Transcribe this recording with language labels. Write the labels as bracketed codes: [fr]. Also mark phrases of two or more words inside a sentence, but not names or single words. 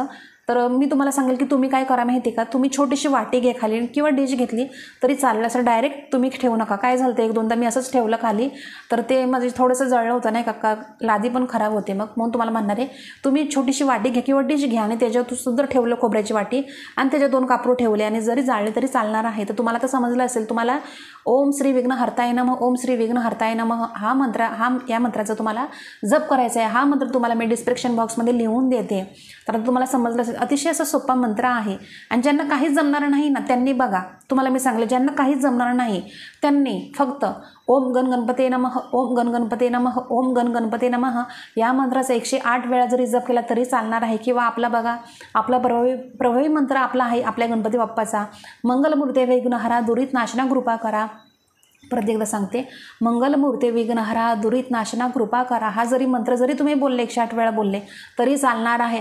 [mr] तर मी तुम्हाला सांगेल की तुम्ही काय करा माहिती का, तुम्ही छोटीशी वाटी घ्या खाली किंवा डिश घेतली तरी चालेल, असं डायरेक्ट तुम्ही ठेवू नका. काय झालं तर 1-2दा मी असंच ठेवलं खाली, तर ते म्हणजे थोडंसं जळलं होतं नाही का, लादी पण खराब होते. मग म्हणून तुम्हाला म्हणणार आहे तुम्ही छोटीशी वाटी घ्या किंवा डिश घ्या आणि त्याच्यावर सुद्धा ठेवलं खोबऱ्याची वाटी आणि त्याच्यात 2 कापूर ठेवले आणि जरी जाळले तरी चालणार आहे. तर तुम्हाला तर समजलं असेल. [sa] तुम्हाला ओम श्री विघ्न हरताय नमः, ओम श्री विघ्न हरताय नमः [mr] या मंत्राचा तुम्हाला जप करायचा आहे. हा मंत्र तुम्हाला मी [en] description boxमध्ये [mr] लिहून देते. तर तुम्हाला समजलं असेल. अतिशय असा सोपा मंत्र आहे आणि ज्यांना काहीच जमणार नाही ना त्यांनी बघा, तुम्हाला मी सांगले, ज्यांना काहीच जमणार नाही त्यांनी फक्त [sa] ओम गण गणपते नमः, ओम गण गणपते नमः, ओम गण गणपते नमः [mr] या मंत्राचा 108 वेळा जरी जप केला तरी चालणार आहे. किंवा आपला बघा, आपला प्रभावी मंत्र आपला आहे आपल्या गणपती बाप्पाचा, मंगलमूर्ते विघ्नहरा दुरित नाशना कृपा करा. परत एकदा सांगते, मंगलमूर्ते विघ्नहरा दुरित नाशना कृपा करा. हा जरी मंत्र जरी तुम्ही बोलले 108 वेळा बोलले तरी चालणार आहे.